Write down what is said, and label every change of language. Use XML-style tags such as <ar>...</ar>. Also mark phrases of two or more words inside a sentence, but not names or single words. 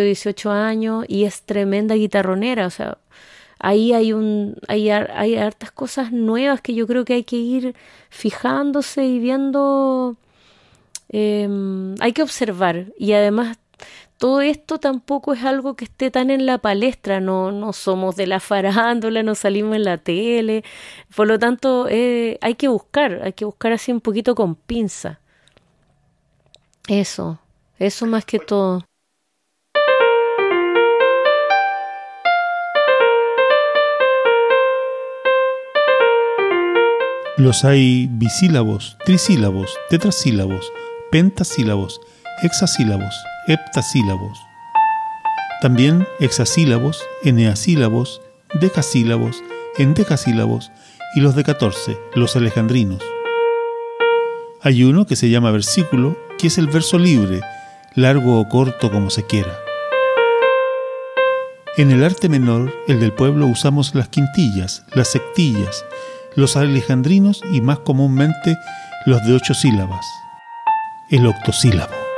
<es>18 años y es tremenda guitarronera, o sea, ahí hay hartas cosas nuevas que yo creo que hay que ir fijándose y viendo, hay que observar, y además todo esto tampoco es algo que esté tan en la palestra, no somos de la farándula, no salimos en la tele, por lo tanto hay que buscar así un poquito con pinza. Eso más que todo. Los hay bisílabos, trisílabos, tetrasílabos, pentasílabos, hexasílabos, heptasílabos. También hexasílabos, eneasílabos, decasílabos, endecasílabos y los de 14, los alejandrinos. Hay uno que se llama versículo, que es el verso libre, largo o corto como se quiera. En el arte menor, el del pueblo, usamos las quintillas, las sectillas, los alejandrinos y más comúnmente los de 8 sílabas, el octosílabo.</es>